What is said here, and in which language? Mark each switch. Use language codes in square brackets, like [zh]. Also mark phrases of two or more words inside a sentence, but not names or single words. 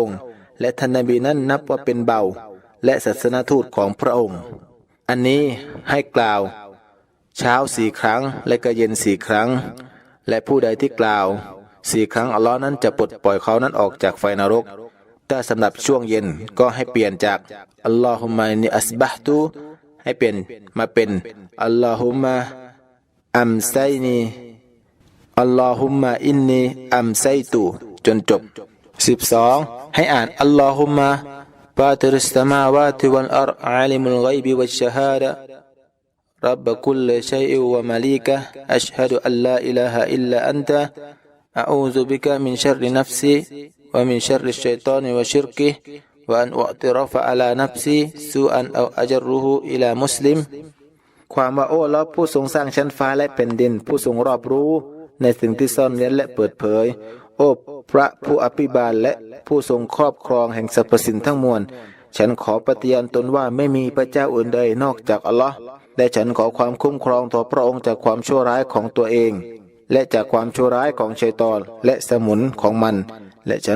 [th] องค์และท่านนบีนั้นนับว่าเป็นเบาและศาสนทูตของพระองค์อันนี้ให้กล่าวเช้า4 ครั้งและก็เย็น4 ครั้งและผู้ใดที่กล่าว4 ครั้งอัลลอฮ์นั้นจะปลดปล่อยเขานั้นออกจากไฟนรกถ้าสำหรับช่วงเย็นก็ให้เปลี่ยนจาก [ar] اللهم إني أصبحت [th] ให้เปลี่ยนมาเป็น [ar] اللهم أمسيني اللهم إني أمسيت [th] จนจบ [ar] 12 [th] ให้อ่าน [ar] اللهم فاطر السماوات والأرض عالم الغيب والشهادة رب كل شيء ومليكه أشهد أن لا إله إلا أنت أعوذ بك من شر نفسي ومن شر الشيطان وشركه وأن أعترف على نفسي سوءا أو أجره إلى مسلم [th] ความว่าโอ้เราผู้ท รงสร้างชั้นฟ้าและแผ่นดินผู้ทรงรอบรู้ในสิ่งที่ซ่อนเร้นและเปิดเผยโอ้พระผู้อภิบาลและผู้ทรงครอบครองแห่งสรรพสิ่งทั้งมวลฉันขอปฏิญาณตนว่าไม่มีพระเจ้าอื่นใดนอกจากอัลลอฮ์และฉันขอความคุ้มครองต่อพระองค์จากความชั่วร้ายของตัวเองและจากความชั่วร้ายของชัยฏอนและสมุนของมันและฉัน